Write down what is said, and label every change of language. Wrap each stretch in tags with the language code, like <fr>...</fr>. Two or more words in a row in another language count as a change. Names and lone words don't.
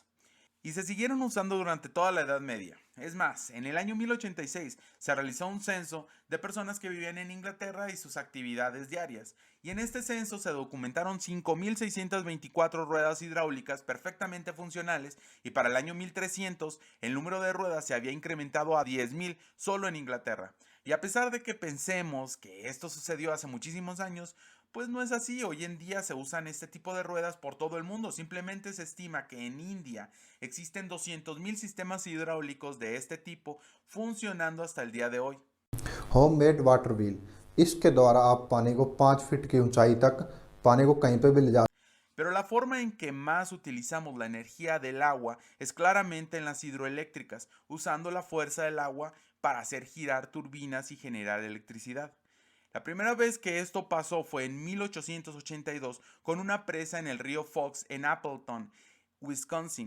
<es>Y se siguieron usando durante toda la Edad Media. Es más, en el año 1086 se realizó un censo de personas que vivían en Inglaterra y sus actividades diarias, y en este censo se documentaron 5.624 ruedas hidráulicas perfectamente funcionales, y para el año 1300 el número de ruedas se había incrementado a 10.000 solo en Inglaterra. Y a pesar de que pensemos que esto sucedió hace muchísimos años, pues no es así. Hoy en día se usan este tipo de ruedas por todo el mundo. Simplemente se estima que en India existen 200.000 sistemas hidráulicos de este tipo funcionando hasta el día de hoy.</es> <hi>होममेड वाटर व्हील इसके द्वारा आप पानी को 5 फीट की ऊंचाई तक पानी को कहीं पे भी ले जा।</hi> <es>Pero la forma en que más utilizamos la energía del agua es claramente en las hidroeléctricas, usando la fuerza del agua para hacer girar turbinas y generar electricidad. La primera vez que esto pasó fue en 1882 con una presa en el río Fox en Appleton, Wisconsin.</es>